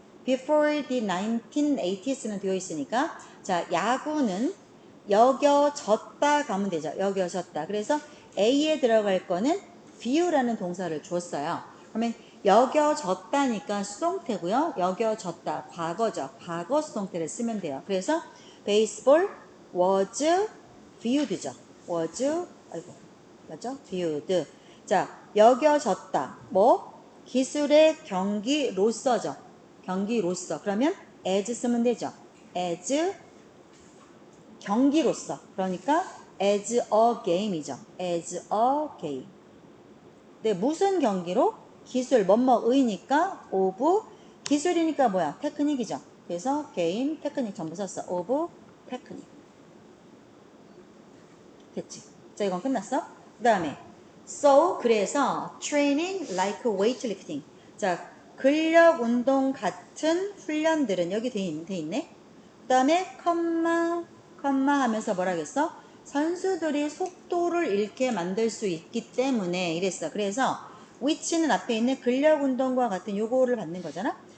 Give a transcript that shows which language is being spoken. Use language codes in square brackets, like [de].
[en] Before the 1980s [ko] 는 되어 있으니까 자, 야구는 여겨졌다 가면 되죠. 여겨졌다. 그래서 A에 들어갈 거는 view라는 동사를 주었어요. 그러면 여겨졌다니까 수동태고요. 여겨졌다 과거죠. 과거 수동태를 쓰면 돼요. [en] 그래서 baseball was viewed죠. [ko] was 아이고 맞죠? viewed. 자, 여겨졌다. 뭐? 기술의 경기로서죠. 경기로서. 그러면 as 쓰면 되죠. as 경기로서. [en] 그러니까 as a game이죠. as a game. [ko] 네, 무슨 경기로? 기술, 뭐뭐의니까 of 기술이니까 뭐야? 테크닉이죠. 그래서 game, 테크닉 전부 썼어. [en] of 테크닉. [ko] 됐지? 자, 이건 끝났어? 그 다음에 [en] so 그래서 training like weightlifting. [ko] 자, 근력 운동 같은 훈련들은 여기 돼 있네. 그 다음에 컴마 하면서 뭐라겠어? 선수들이 속도를 잃게 만들 수 있기 때문에 이랬어. 그래서 which는 앞에 있는 근력 운동과 같은 요거를 받는 거잖아.